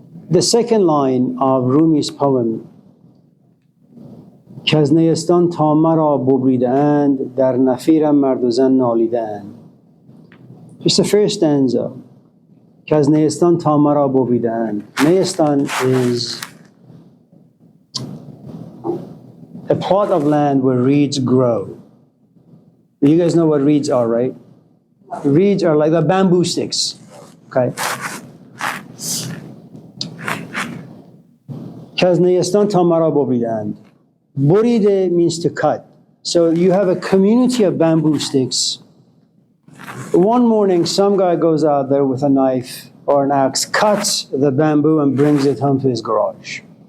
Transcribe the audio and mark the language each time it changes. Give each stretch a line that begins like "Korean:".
English: The second line of Rumi's poem,
Persian: که از نیستان تا مرا ببریده‌اند در نفیرم مرد و زن نالیده‌اند.
English: Just the first stanza.
Persian: که از نیستان تا مرا ببریده‌اند.
English: Neistan is a plot of land where reeds grow. You guys know what reeds are, right? Reeds are like the bamboo sticks. Okay.
Persian: که از نیستان تا مرا ببریده‌اند.
English: Boride means to cut. So you have a community of bamboo sticks. One morning, some guy goes out there with a knife or an axe, cuts the bamboo and brings it home to his garage.